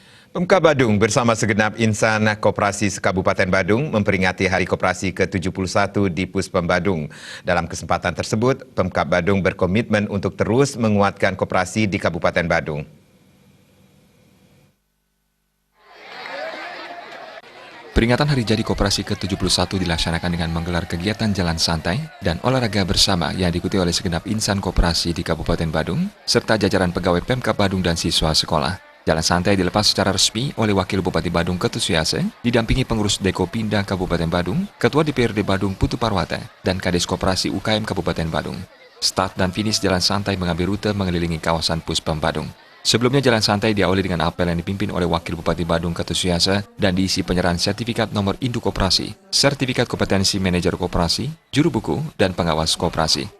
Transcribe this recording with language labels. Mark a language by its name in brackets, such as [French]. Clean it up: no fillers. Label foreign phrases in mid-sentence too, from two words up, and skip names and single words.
[Indonesian] Pemkab Badung bersama segenap insan koperasi se-Kabupaten Badung memperingati Hari Koperasi ke-71 di Puspem Badung. Dalam kesempatan tersebut, Pemkab Badung berkomitmen untuk terus menguatkan koperasi di Kabupaten Badung. Peringatan Hari Jadi Koperasi ke-71 dilaksanakan dengan menggelar kegiatan jalan santai dan olahraga bersama yang diikuti oleh segenap insan koperasi di Kabupaten Badung, serta jajaran pegawai Pemkab Badung dan siswa sekolah. Jalan santai dilepas secara resmi oleh Wakil Bupati Badung Ketut Suyase, didampingi pengurus Deko Pindah Kabupaten Badung, Ketua DPRD Badung Putu Parwata, dan Kades Koperasi UKM Kabupaten Badung. Start dan finish jalan santai mengambil rute mengelilingi kawasan Puspem Badung. Sebelumnya jalan santai diawali dengan apel yang dipimpin oleh Wakil Bupati Badung Ketut Suyase dan diisi penyerahan sertifikat nomor induk koperasi, sertifikat kompetensi manajer koperasi, juru buku, dan pengawas koperasi.